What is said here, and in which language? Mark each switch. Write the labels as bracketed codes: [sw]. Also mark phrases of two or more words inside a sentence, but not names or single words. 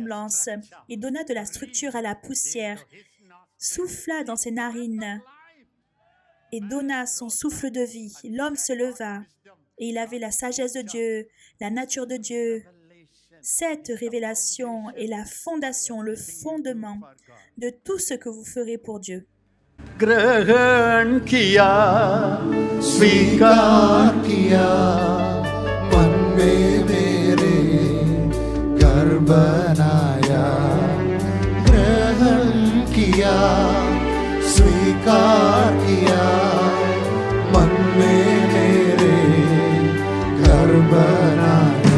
[fr] » Il donna de la structure à la poussière, souffla dans ses narines et donna son souffle de vie. L'homme se leva et il avait la sagesse de Dieu, la nature de Dieu. Cette révélation est la fondation, le fondement de tout ce que vous ferez pour Dieu. [hi] ग्रहण किया, स्वीकार किया, मन में मेरे घर बनाया. ग्रहण किया, स्वीकार किया, मन में मेरे घर बनाया.